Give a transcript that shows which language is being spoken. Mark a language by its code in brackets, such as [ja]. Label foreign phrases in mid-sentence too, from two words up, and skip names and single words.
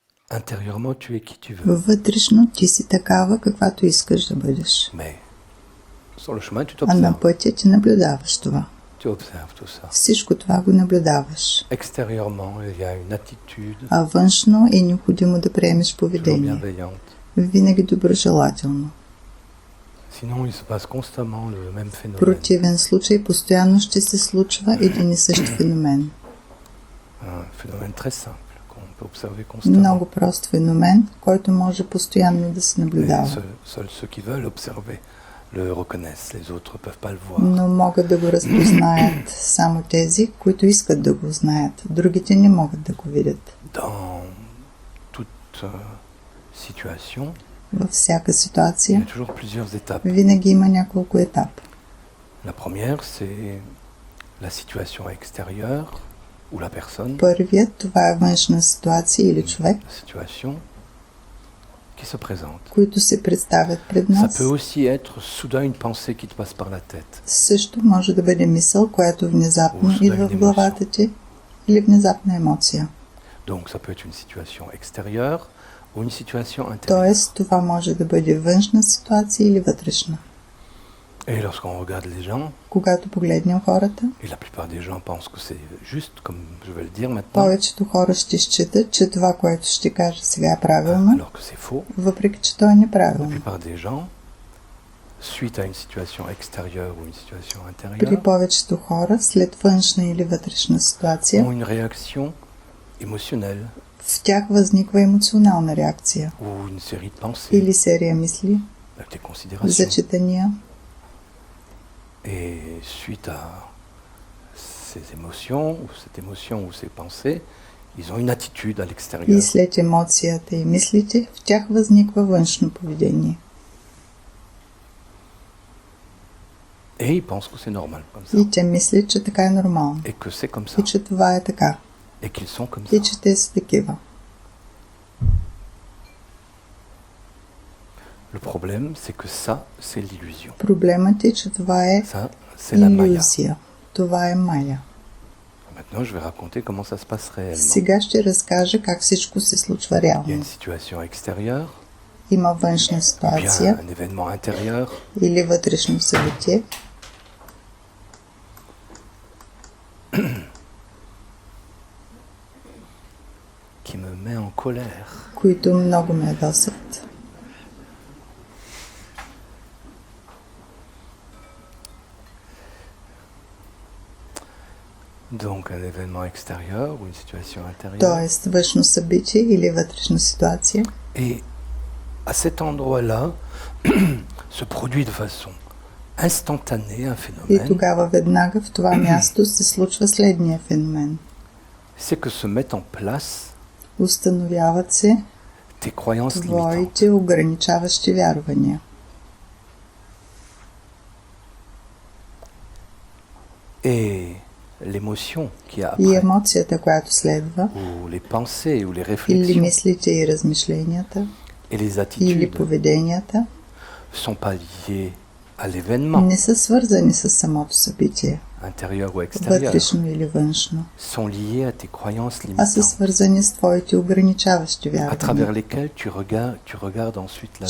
[fr] Intérieurement, tu es qui tu veux. [bg] Вътрешно ти си такава, каквато искаш да бъдеш. [fr] Mais sur le chemin, tu [bg] А на [fr] t'observes. [bg] пътя ти наблюдаваш това. [fr] Tu observes tout ça. [bg] Всичко това го наблюдаваш. [fr] Extérieurement, il y a une attitude [bg] А външно е необходимо да приемеш [fr] toujours [bg] поведение. [fr] bienveillante. [bg] Винаги доброжелателно. [fr] Sinon, il se passe constamment le même [bg] В [fr] phénomène. [bg] противен случай постоянно ще се случва един и същ феномен. [fr] Un phénomène très simple qu'on peut observer constamment. [bg] Много прост феномен, който може постоянно да се [fr] Et [bg] наблюдава. [fr] seuls ceux qui veulent observer le reconnaissent. Les autres ne peuvent pas le voir. [bg] Но могат да го разпознаят само тези, които искат да го знаят. Другите не могат да го видят. [fr] Dans toute situation, [bg] Във всяка [fr] il y [bg] ситуация [fr] a toujours plusieurs étapes. [bg] винаги има няколко етапа. [fr] La première, c'est la situation extérieure ou la personne, [bg] Първият, това е външна ситуация или човек, [fr] la situation qui se présente. [bg] които се представят пред [fr] Ça [bg] нас. [fr] peut aussi être soudain une pensée qui te passe par la tête. [bg] Също може да бъде мисъл, която внезапно идва в главата ти, или внезапна емоция. [fr] Donc ça peut être une situation extérieure ou une situation intérieure. [bg] Тоест, това може да бъде външна ситуация или вътрешна. [fr] Et lorsqu'on regarde les gens, [bg] Когато погледнем хората, [fr] et la plupart des gens pensent que c'est juste, comme je vais le dire maintenant, [bg] повечето хора ще считат, че това, което ще кажа сега е правилно, [fr] alors que c'est faux. [bg] въпреки че то е [fr] La [bg] неправилно. [fr] plupart des gens, suite à une situation extérieure ou une situation [bg] При [fr] intérieure, [bg] повечето хора, след външна или вътрешна ситуация, [fr] ont une réaction émotionnelle [bg] в тях възниква емоционална реакция [fr] ou une série de pensées, [bg] или серия мисли, [fr] avec des considérations. [bg] зачитания. [fr] Et suite à ces émotions, ou cette émotion ou ces pensées, ils ont une attitude à [bg] И [fr] l'extérieur. [bg] след емоцията и мислите, в тях възниква външно поведение. [fr] Et ils pensent que c'est normal comme ça. [bg] И те мислят, че така е нормално. [fr] Et que c'est comme ça. [bg] И че това е така. [fr] Et qu'ils sont comme [bg] И [fr] ça. [bg] че те са такива. [fr] Le problème, c'est que ça, c'est l'illusion. [bg] Проблемът е, че това е [fr] Ça, c'est la maya. [bg] илюзия. Това е мая. [fr] Maintenant, je vais raconter comment ça se passe réellement. [bg] Сега ще разкажа как всичко се случва [fr] Il y a [bg] реално. [fr] une situation extérieure, [bg] Има външна [fr] ou bien [bg] ситуация [fr] un événement intérieur, [bg] или вътрешно събитие, [fr] qui me met en colère. [bg] които много ме ядосват. [fr] Donc, un événement extérieur ou une situation intérieure. [bg] Тоест външно събитие или вътрешна ситуация. [fr] Et à cet endroit-là, se produit de façon instantanée un [bg] И [fr] phénomène, [bg] тогава веднага в това място се случва следния феномен. [fr] c'est que se mettent en place [bg] Установяват се [fr] tes croyances limitantes. [bg] твоите ограничаващи вярвания. [fr] Et l'émotion qui a [bg] И [fr] après, [bg] емоцията, която следва, [fr] ou les pensées, ou les [bg] или [fr] réflexions, [bg] мислите и размишленията, [fr] et les [bg] или [fr] attitudes [bg] поведенията, [fr] sont pas liées à l'événement, [bg] не са свързани с самото събитие, [fr] intérieur ou extérieur, [bg] вътрешно или външно, [fr] sont liées à tes croyances [bg] а са [fr] limitantes, [bg] свързани с твоите ограничаващи [fr] à [bg] вярвания, [fr] travers lesquelles tu regardes ensuite la vie,